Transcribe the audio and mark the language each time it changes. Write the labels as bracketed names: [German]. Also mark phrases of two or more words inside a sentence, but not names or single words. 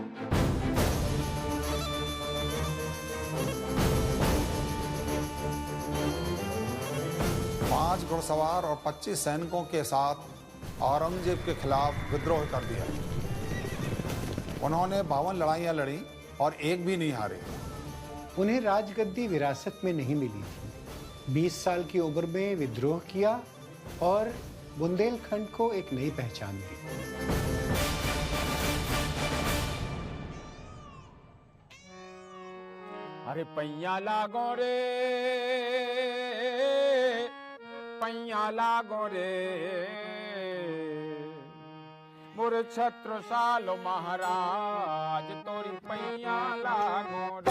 [Hindi] पांच घुड़सवार और 25 सैनिकों के साथ औरंगजेब के खिलाफ विद्रोह कर दिया। उन्होंने 52 लड़ाइयां लड़ी और एक भी नहीं हारे। उन्हें राजगद्दी विरासत में नहीं मिली थी। 20 साल की उम्र में विद्रोह किया और बुंदेलखंड को एक नई पहचान दी। [Bundeli] अरे पैया लागो रे, पैया लागो रे, मोर छत्रसाल महाराज तोरी पैया लागो रे।